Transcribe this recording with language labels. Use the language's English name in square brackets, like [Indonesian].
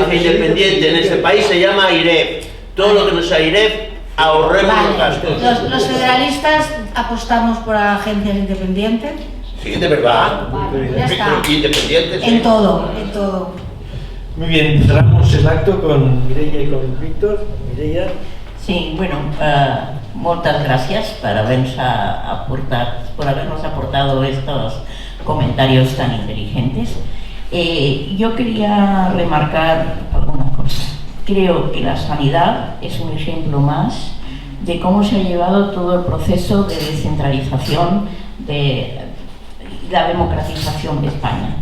[Spanish] agencia independiente en este país se llama IREF. Todo lo que no sea IREF, ahorremos los gastos. Los federalistas apostamos por agencias independientes. Sí, de verdad. Vale, ya está. Pero independientes. En todo. Muy bien, cerramos el acto con Mireia y con Víctor. Mireia. [Catalan] Sí, bueno, moltes gràcies per haver-nos aportat estos [Spanish] comentarios tan inteligentes. Yo quería remarcar alguna cosa. Creo que la sanidad es un ejemplo más de cómo se ha llevado todo el proceso de descentralización, de la democratización de España.